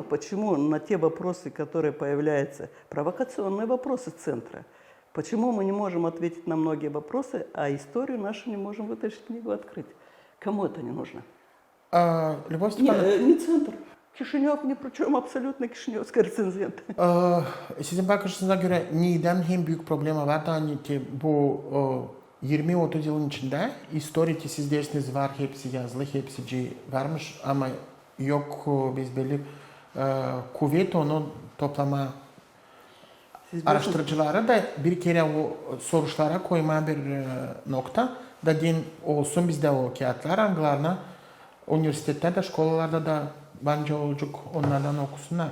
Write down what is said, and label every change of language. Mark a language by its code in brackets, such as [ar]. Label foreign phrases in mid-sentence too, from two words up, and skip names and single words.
[ru] Почему на те вопросы, которые появляются, провокационные вопросы центра, почему мы не можем ответить на многие вопросы, а историю нашу не можем вытащить книгу открыть? Кому это не нужно? Любовь Степановна? Не центр. Kişinyov ни при чем, абсолютно kişinyovский рецензент. [gag] Sizin bakışınıza göre neden hem büyük problema var da hani ki bu 20-30 yılın içinde [ru] историки здесь [gag] var, hepsi yazılı, hepsi varmış ama yok biz belli kuvvet onu toplama araştırıcıları da bir kere o soruşlara koyma bir nokta da din olsun bizde o kağıtlar anglarına üniversitede de şkolalarda da bence olacak onlardan okusunlar.